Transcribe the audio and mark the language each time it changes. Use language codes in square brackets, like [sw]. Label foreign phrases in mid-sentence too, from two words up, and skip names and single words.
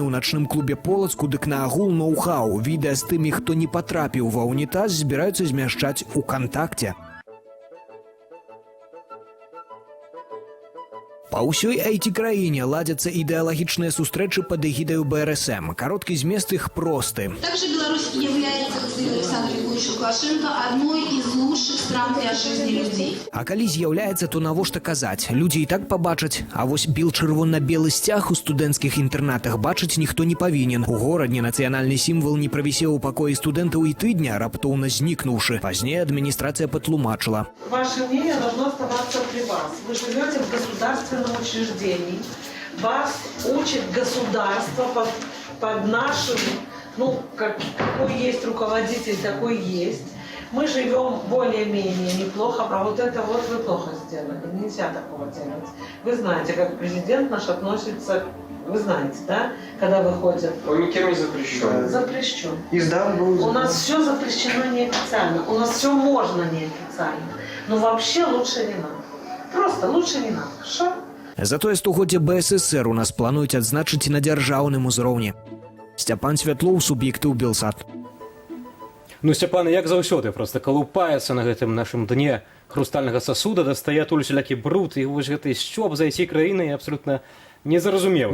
[be] У начным клубе Полацку дык на агул ноу-хау. Відэа з тымі, хто не патрапіў ва ўнітаз, збіраюцца змяшчаць у кантакце. Па ўсёй IT-краіне ладзяцца ідэалагічныя сустрэчы пад эгідаю БРСМ. Кароткі змест іх просты. [ru] Также Беларусь является, как заявил Александр Григорьевич Лукашенко, одной из лучших стран для жизни людей. [be] А калі з'яўляецца, то навошта казаць? Людзі і так пабачаць. А вось біл-чырвона-белы сцяг у студэнцкіх інтэрнатах бачыць ніхто не павінен. У горадні нацыянальны сімвал не правісеў у пакоі студэнтаў і тыдня, раптоўна знікнуўшы. Пазней адміністрацыя патлумачыла. [ru] Ваше мнение должно оставаться при вас. Вы живете в государственном учреждении. Вас учит государство под нашим, какой есть руководитель, такой есть. Мы живем более-менее неплохо, а вот это вот вы плохо сделали. Нельзя такого делать. Вы знаете, как президент наш относится, вы знаете, да, когда выходит. Он никем не запрещен. Запрещен. Издам у нас все запрещено неофициально, у нас все можно неофициально. Но вообще лучше не надо. Просто лучше не надо. Хорошо? [be] Затое 100годдзе БССР у нас плануюць адзначыць на дзяржаўным узроўні. Сцяпан Святлоў, суб'ектыў Белсат. Ну, Сцяпан, як заўсёды, проста калупаецца на гэтым нашым дне хрустальнага сасуда, дастае адтуль усялякі бруд, і вось гэты сцёб за ці краіны абсалютна незразумелы.